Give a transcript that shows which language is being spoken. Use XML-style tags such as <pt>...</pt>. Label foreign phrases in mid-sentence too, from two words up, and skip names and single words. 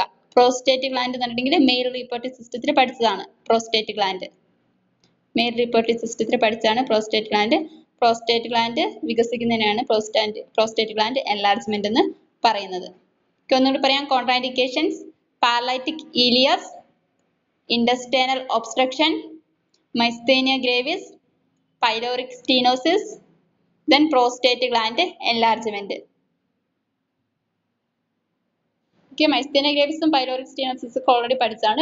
<en>prostate gland</en> <ml>എന്ന് പറഞ്ഞിട്ടുണ്ടെങ്കിൽ</ml> <en>male reproductive system</en> <ml>പഠിച്ചതാണ്.</ml> <en>prostate gland male reproductive system</en> <ml>പഠിച്ചതാണ്</ml> <en>prostate gland. prostate gland</en> <ml>വികസിക്കുന്നതിനാണ്</ml> <en>prostate gland enlargement</en> <ml>എന്ന് പറയുന്നത്. ഒന്നുകൂടി പറയാം. കോൺട്രാഇൻഡിക്കേഷൻസ്:</ml> <en>paralytic ileus, intestinal obstruction, myasthenia gravis, pyloric stenosis, then prostate gland enlargement. Okay, myasthenia gravis and pyloric stenosis already പഠിച്ചതാണ്.</en>